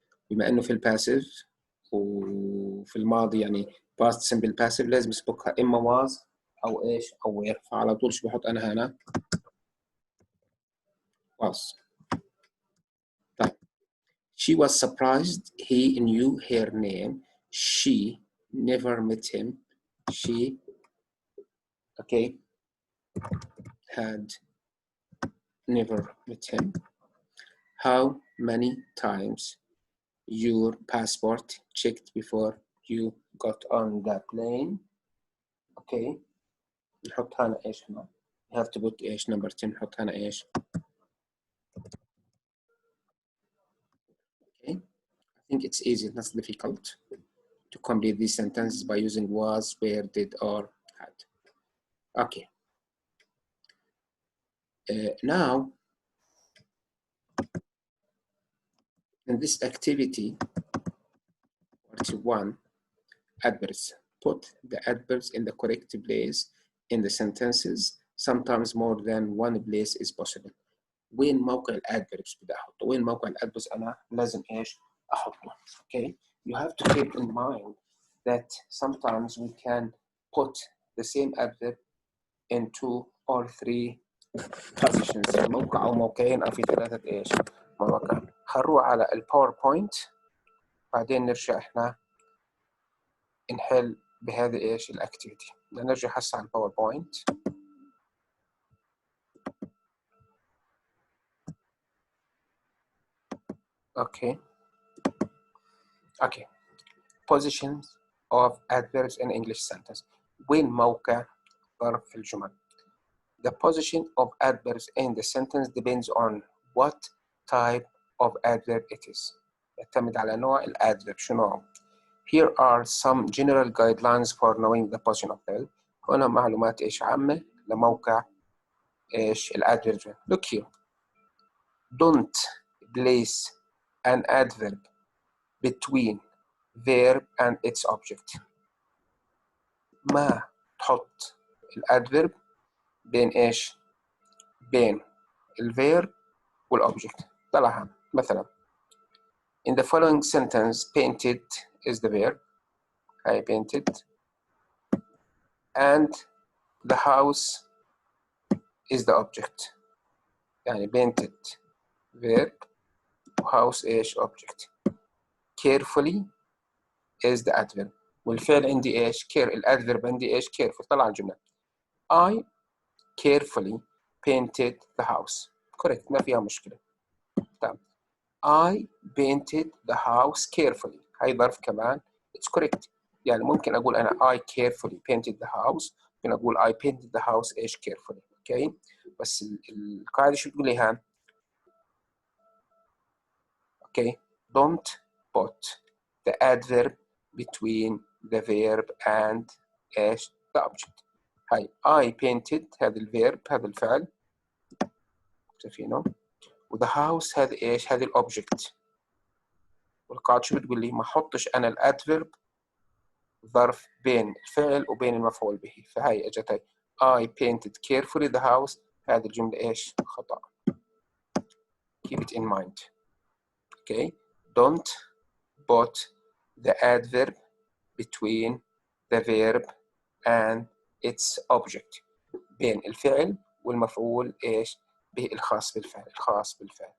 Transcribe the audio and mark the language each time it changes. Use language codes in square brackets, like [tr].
[ar] بما انه في الباسيف وفي الماضي يعني past simple passive لازم اسبقها اما was او ايش او where، فعلى طول شو بحط انا هنا؟ was. طيب. [en] She was surprised he knew her name. She never met him. She had never met him. How many times your passport checked before you got on the plane? [ar] نحط هنا ايش هنا؟ [en] You have to put ايش number 10، [ar] نحط هنا ايش؟ [en] I think it's easy, not difficult to complete these sentences by using was, where, did, or had. Now, in this activity, part 1, adverbs. Put the adverbs in the correct place in the sentences. Sometimes more than one place is possible. [ar] وين موقع الادفيربس بدي احطه؟ وين موقع الادفيربس انا لازم ايش احطه؟ [en] You have to keep in mind that sometimes we can put the same adverb in 2 or 3 positions، [ar] موقع او موقعين او في 3 ايش مواقع. هنروح على الباوربوينت بعدين نرجع احنا نحل بهذه ايش الاكتيفيتي. بدنا نرجع هسه على الباوربوينت. [en] Positions of adverbs in English sentence. [ar] وين موقع ظرف في الجمل؟ [en] The position of adverbs in the sentence depends on what type of adverb it is. [ar] يعتمد على نوع الادفيرب شو نوعه. [en] Here are some general guidelines for knowing the position of adverb. [ar] هنا معلومات ايش عامة لموقع ايش الادفيرب. [en] Look here. Don't place an adverb between verb and its object. [ar] ما تحط الادفيرب بين إيش؟ بين الverb والobject. طلعها مثلا [en] in the following sentence painted is the verb. I painted and the house is the object. يعني painted verb house إيش object. carefully is the adverb. [ar] والفعل عندي إيش؟ الadverb عندي إيش؟ careful. طلع الجملة [en] I carefully painted the house. [ar] correct ما فيها مشكلة. [en] طيب I painted the house carefully. [ar] هاي ظرف كمان [en] it's correct. [ar] يعني ممكن أقول أنا [en] I carefully painted the house. [ar] ممكن أقول [en] I painted the house إيش carefully. [ar] أوكي بس القاعدة شو بتقول لي هان؟ [en] Okay don't put the adverb between the verb and إيش the object. [ar] هاي [en] I painted [ar] هذا الverb هذا الفعل شايفينه و [en] the house [ar] هذا إيش؟ هذا الأوبجكت. والقاعدة شو بتقول لي؟ ما أحطش أنا الأدفيرب ظرف بين الفعل وبين المفعول به. فهاي أجت هاي [en] I painted carefully the house. [ar] هذه الجملة إيش؟ خطأ. [en] keep it in mind. okay don't put the adverb between the verb and its object. [ar] بين الفعل والمفعول إيش؟ به الخاص بالفعل الخاص بالفعل.